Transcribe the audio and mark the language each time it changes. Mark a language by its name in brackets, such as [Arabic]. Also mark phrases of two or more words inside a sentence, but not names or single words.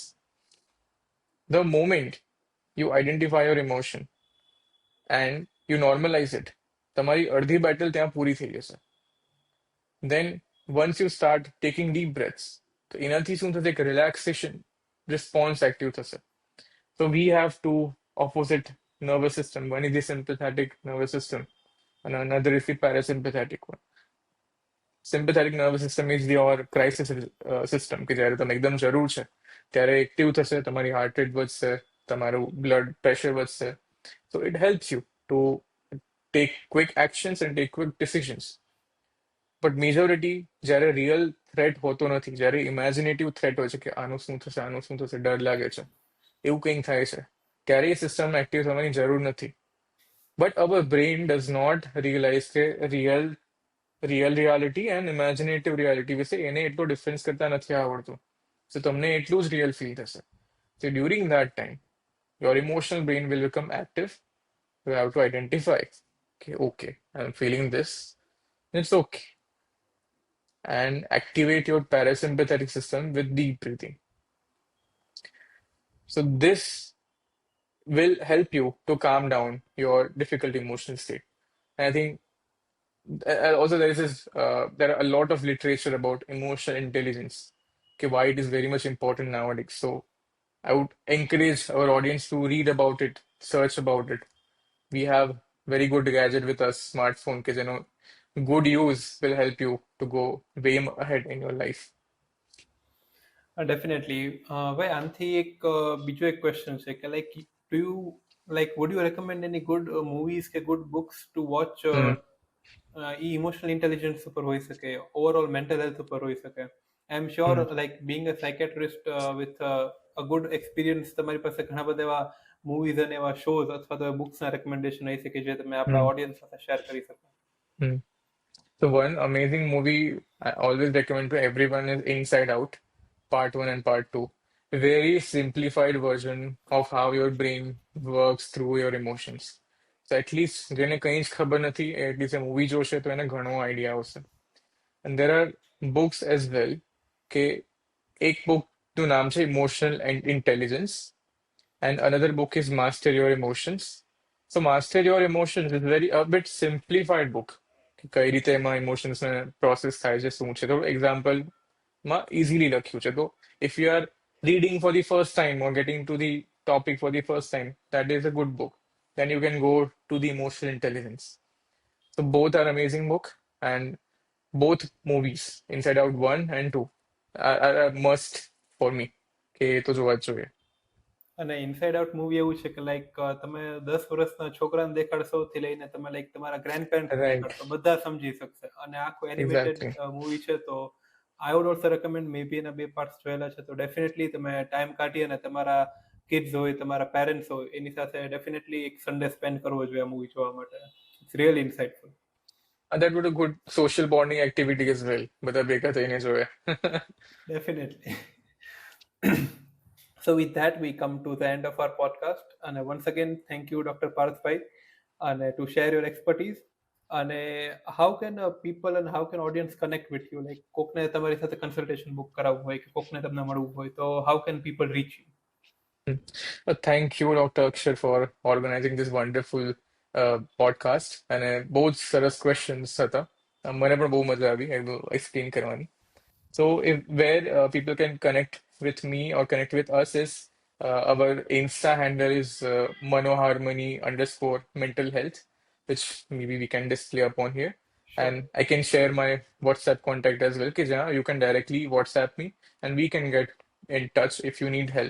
[English] the moment you identify your emotion and you normalize it, [Gujarati] તમારી અડધી બેટલ ત્યાં પૂરી થઈ જશે. [English] then once you start taking deep breaths, [Gujarati] તો એનાથી શું થશે, એક [English] relaxation response active થશે. So we have to opposite nervous system. One is the sympathetic nervous system, and another is the parasympathetic one. Sympathetic nervous system is your crisis system [Gujarati] કે જ્યારે તમે એકદમ જરૂર છે ત્યારે એક્ટિવ થશે, તમારી [English] heart rate [Gujarati] વધશે, તમારું [English] blood pressure [Gujarati] વધશે. [English] So it helps you to take quick actions and take quick decisions. but majority [Gujarati] જ્યારે [English] real threat [Gujarati] હોતો નથી, જ્યારે [English] imaginative threat [Gujarati] હોય છે કે આનું શું થશે, ડર લાગે છે, એવું કંઈક થાય છે, ત્યારે એ સિસ્ટમ એક્ટિવ થવાની જરૂર નથી. [English] but our brain does not realize કે real reality and imaginative reality [Gujarati] વિશે એને એટલો ડિફરન્સ કરતા નથી આવડતું. સો તમને એટલું જ [English] real feel [Gujarati] થશે. [English] so during that time your emotional brain will become active. You have to identify, okay, I'm feeling this. It's okay. And activate your parasympathetic system with deep breathing. So this will help you to calm down your difficult emotional state. And I think also there are a lot of literature about emotional intelligence, okay, why it is very much important nowadays. So I would encourage our audience to read about it, search about it. We have very good gadget with us, smartphone, because good use will help you to go way ahead in your life. ડેફિનેટલી. [Gujarati] ભાઈ આનાથી એક બીજો એક ક્વેશ્ચન છે કે [English] like do you like would you recommend any good movies કે good books to watch? [Gujarati] એ [English] emotional intelligence [Gujarati] ઉપર હોઈ શકે, [English] overall mental health [Gujarati] ઉપર હોઈ શકે. [English] I am sure like being a psychiatrist with a good experience, [Gujarati] તમારી પાસે ઘણા બધા એવા મૂવીઝ અને એવા શોઝ અથવા તો બુક્સના રેકમેન્ડેશન આવી શકે જે તમે આપણા ઓડિયન્સ સાથે શેર કરી શકો. [English] So one amazing movie I always recommend to everyone is Inside Out, Part 1 and Part 2. A very simplified version of how your brain works through your emotions. So at least [Gujarati] જેને કંઈ જ ખબર નથી, [English] at least a movie [Gujarati] જોશે તો એને ઘણો આઈડિયા આવશે. [English] And there are books as well, [Gujarati] કે એક bookનું નામ છે [English] Emotional Intelligence and another book is Master Your Emotions. So Master Your Emotions is a bit simplified book. [Gujarati] કે કઈ રીતે એમાં ઇમોશન્સને પ્રોસેસ થાય છે, શું છે, તો એક્ઝામ્પલમાં ઇઝીલી લખ્યું છે. [English] તો if you are reading for the first time or getting to the topic for the first time, that is a good book. Then you can go to the Emotional Intelligence. So both are amazing book, and both movies, Inside Out 1 and 2, are a must for me. [Gujarati] કે એ તો જોવા જ જોઈએ. અને ઇનસાઇડ આઉટ મૂવી એવું છે કે લાઈક તમે 10 વર્ષના છોકરાને દેખાડશો થી લઈને તમે લાઈક તમારા [English] grandparents Right. [Gujarati] દેખાડશો, બધા સમજી શકશે. અને આખું એનિમેટેડ [English] Exactly. [Gujarati] મૂવી છે, તો [English] I would also recommend. maybe [Gujarati] એના 2 પાર્ટ્સ જોયેલા છે, તો ડેફિનેટલી તમે ટાઈમ કાઢી અને તમારા કિડ્સ હોય, તમારા પેરેન્ટ્સ હોય, એની સાથે ડેફિનેટલી એક [English] Sunday spend [Gujarati] કરવો જોઈએ આ મૂવી જોવા માટે. [English] it's really insightful. That would a good social bonding activity as well. [Gujarati] બધા ભેગા થઈને જોઈએ. [English] Definitely. So with that, we come to the end of our podcast. And once again, thank you, Dr. Parth Bhai, and to share your expertise. And how can people and how can audience connect with you? Like, [Gujarati] કોકને તમારી સાથે [English] consultation book [Gujarati] કરાવવું હોય કે કોકને તમને મળવું હોય, તો [English] how can people reach you? Thank you, Dr. Akshar, for organizing this wonderful podcast. [Gujarati] અને બહુ જ સરસ questions હતા. મને પણ બહુ મજા આવી explain કરવાની. [English] So where people can connect with me or connect with us is our Insta handle is manoharmony_mental health, which maybe we can display upon here. Sure. And I can share my WhatsApp contact as well, because you can directly WhatsApp me and we can get in touch if you need help.